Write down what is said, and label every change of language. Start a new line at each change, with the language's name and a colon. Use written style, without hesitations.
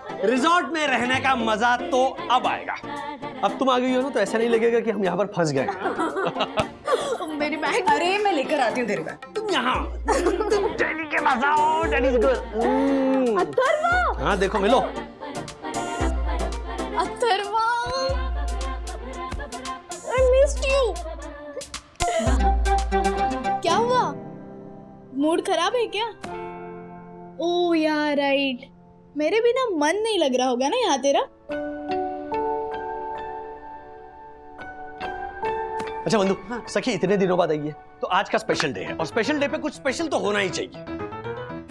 Hindi: Resort में रहने का मजा तो अब आएगा। अब तुम आ गई हो ना, तो ऐसा नहीं लगेगा कि हम यहाँ पर फंस गए। मेरी बैग, अरे मैं लेकर आती हूँ तेरे बैग। तुम यहाँ दिल्ली के मजा हो,
English: Daddy is good.
Hindi: अथर्वा, हाँ देखो मिलो।
English: Atharva, I missed you।
Hindi: क्या हुआ? मूड खराब है क्या? ओह यार राइट, मेरे बिना मन नहीं लग रहा होगा ना यहाँ तेरा। अच्छा बंधु, सखी इतने दिनों बाद आई है, तो आज का स्पेशल डे है, और स्पेशल डे पे कुछ स्पेशल तो होना ही चाहिए।